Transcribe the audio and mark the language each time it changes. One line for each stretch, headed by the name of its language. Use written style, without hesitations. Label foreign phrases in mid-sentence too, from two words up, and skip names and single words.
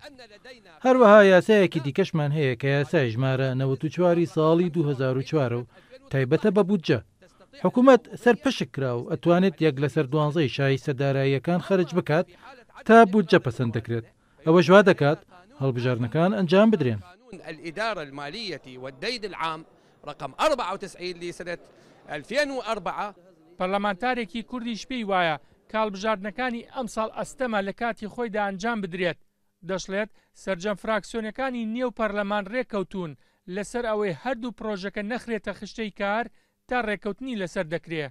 Central Kurdish: هەروەها یاسایەکی دیکەشمان هەیە کە یاسای ژمارە 94 ساڵی 2004 و تایبەتە بە بودجە. حکوومەت سەرپشک کرا و ئەتوانێت 1/12 شایستەداراییەکان خەرج بکات تا بودجە پەسەند دەکرێت. ئەوە ژوا دەکات هەڵبژاردنەکان ئەنجام بدرێن.
Arabic: الإدارة المالية والدين العام رقم 94 لسنة 2004
Central Kurdish: پەرلەمانتارێکی کوردیش پێی وایە کە هەڵبژاردنەکانی ئەم ساڵ ئەستەمە لە کاتی خۆیدا ئەنجام بدرێت. دەشڵێت سەرجەم فراکسیۆنەکانی نێو پەرلەمان ڕێککەوتون لەسەر ئەوەی هەردوو پرۆژەکە نەخرێتە خشتەی کار تا ڕێککەوتنی لەسەر دەکرێت.